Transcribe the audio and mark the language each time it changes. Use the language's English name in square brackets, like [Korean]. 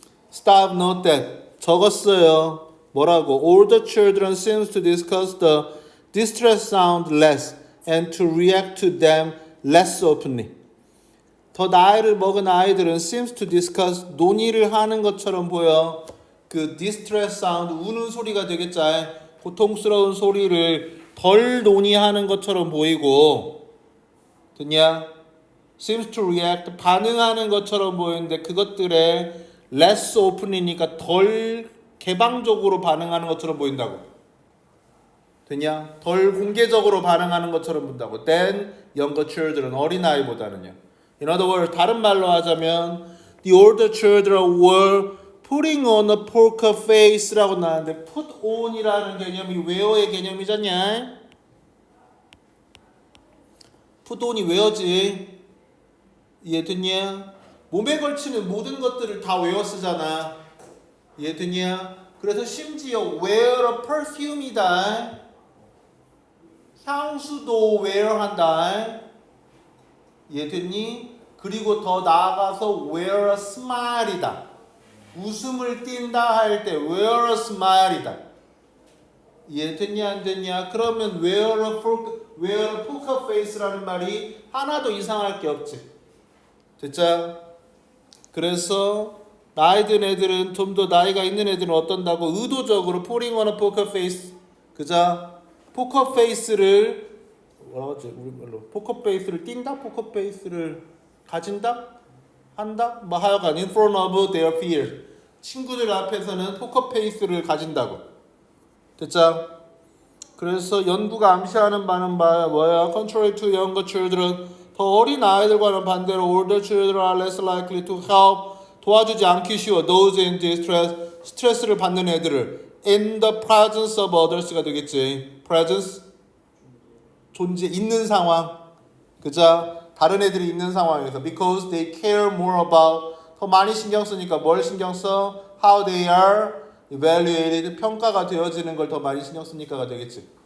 [English] Stop note that, [Korean] 적었어요. 뭐라고? [English] Older children seems to discuss the distress sound less and to react to them less openly. [Korean] 더 나이를 먹은 아이들은 [English] seems to discuss, [Korean] 논의를 하는 것처럼 보여. 그 distress sound, 우는 소리가 되겠지. 고통스러운 소리를 덜 논의하는 것처럼 보이고. 됐냐? [English] seems to react, [Korean] 반응하는 것처럼 보이는데 그것들에 [English] less open [Korean] 이니까 덜 개방적으로 반응하는 것처럼 보인다고. 됐냐? 덜 공개적으로 반응하는 것처럼 본다고. [English] than younger children, [Korean] 어린아이보다는요. [English] In other words, [Korean] 다른 말로 하자면 [English] the older children were putting on a poker face라고 나왔는데 put on이라는 개념이 wear의 개념이잖냐? put on이 wear지. [Korean] 이해됐냐? 몸에 걸치는 모든 것들을 다 외워 쓰잖아. 이해됐냐? 그래서 심지어 [English] wear a perfume이다. [Korean] 향수도 wear 한다. 이해됐니? 그리고 더 나아가서 [English] wear a smile [Korean] 이다. 웃음을 띈다 할 때 [English] wear a smile [Korean] 이다. 이해됐냐 안 됐냐? 그러면 wear a poker face라는 말이 하나도 이상할 게 없지. 됐죠? 그래서 나이 든 애들은, 좀 더 나이가 있는 애들은 어떤다고? 의도적으로 [English] putting on a poker face, [Korean] 그죠? 포커 페이스를 뭐라고 하지? 우리 말로 포커페이스를 띈다? 포커페이스를 가진다? 한다? 뭐 하여간 [English] in front of their peers. [Korean] 친구들 앞에서는 포커페이스를 가진다고. 됐죠? 그래서 연구가 암시하는 바는 뭐야? [English] Contrary to younger children, [Korean] 더 어린 아이들과는 반대로 [English] older children are less likely to help, [Korean] 도와주지 않기 쉬워. [English] Those in distress, [Korean] 스트레스를 받는 애들을 [English] in the presence of others가 되겠지. [Korean] presence, 존재, 있는 상황. 그죠? 다른 애들이 있는 상황에서 [English] because they care more about, [Korean] 더 많이 신경 쓰니까 뭘 신경 써? [English] How they are evaluated, [Korean] 평가가 되어지는 걸 더 많이 신경 쓰니까가 되겠지.